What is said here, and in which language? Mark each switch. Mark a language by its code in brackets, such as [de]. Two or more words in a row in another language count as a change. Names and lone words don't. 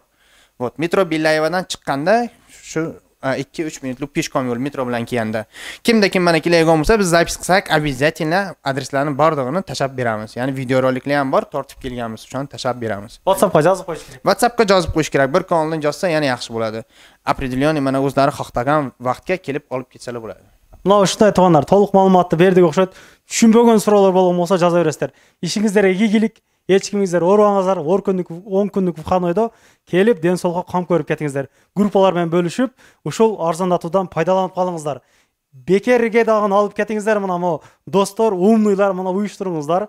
[uz] Вот, metro Bellayevadan chiqqanda shu 2-3 minutlik peshkom yo'l metro bilan kelganda kimda kim mana keladigan bo'lsa biz zapis qilsak обязательно adreslarni borlig'ini tashab beramiz. Ya'ni videoroliklar ham bor, tortib kelganmiz, o'shani tashab beramiz. WhatsAppga yozib qo'yish kerak. WhatsAppga yozib qo'yish kerak. Bir kun oldin yozsa yana yaxshi bo'ladi. Определённый mana o'zlari xohlagan vaqtga kelib olib ketsalar bo'ladi. [ky] Мына ушундай туугандар, толук маалыматты бердик окшойт. Түшүнбөгөн суроолор болгон болсо жаза бересиздер. Ишиңиздерге ийгилик, эч кимиңиздер оорубаңыздар, 10 күндүк уханойдо келип ден соолукка кам көрүп кетиңиздер. Группалар менен бөлүшүп, ушул арзандатуудан пайдаланып калыңыздар. Бекерге дагы алып кетиңиздер, мына мо достор, умныйлар, мына уюштуруңуздар.